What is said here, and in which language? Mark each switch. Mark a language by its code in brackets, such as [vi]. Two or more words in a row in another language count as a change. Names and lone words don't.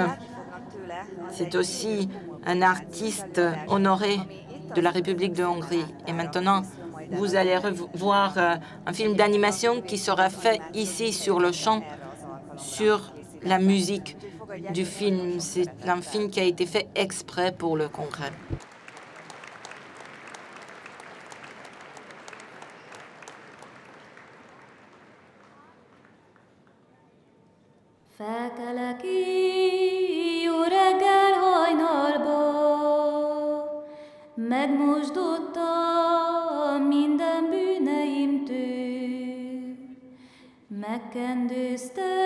[fr] C'est aussi un artiste honoré de la République de Hongrie. Et maintenant, vous allez voir un film d'animation qui sera fait ici sur le champ, sur la musique du film. C'est un film qui a été fait exprès pour le congrès. [hu] Felkelek jó reggel hajnalba, megmosdottam minden bűneimtől, megkendőztem